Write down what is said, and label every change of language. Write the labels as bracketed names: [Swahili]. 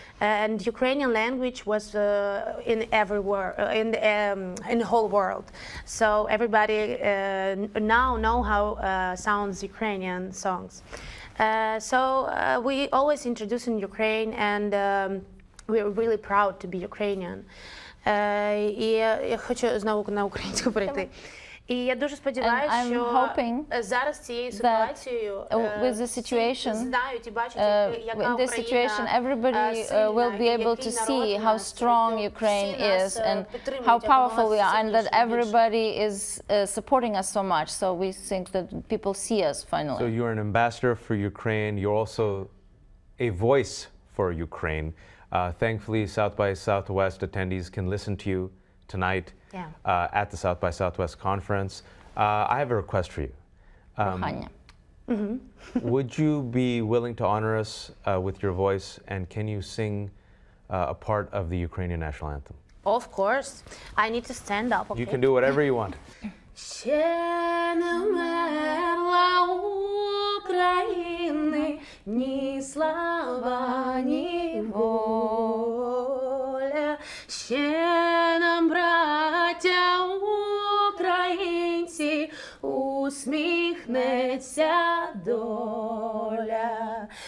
[English] And Ukrainian language was in everywhere, in the whole world. So everybody now know how sounds Ukrainian songs. So we always introduce in Ukraine, and we're really proud to be Ukrainian. [Ukrainian] І я хочу знову на українську перейти. І я дуже сподіваюся, що зараз цією ситуацією знають і бачать, яка [English] Україна everybody will be able to see how strong Ukraine is and how powerful we are, and that everybody is supporting us so much. So we think that people see us finally. So you're an ambassador for Ukraine. You're also a voice for Ukraine. Thankfully, South by Southwest attendees can listen to you tonight at the South by Southwest conference. I have a request for you. Would you be willing to honor us with your voice, and can you sing a part of the Ukrainian national anthem? Of course. I need to stand up, okay? You can do whatever you want. [Ukrainian] Ще не вмерла України ні слава, ні воля. Ще нам, браття українці, усміхнеться доля.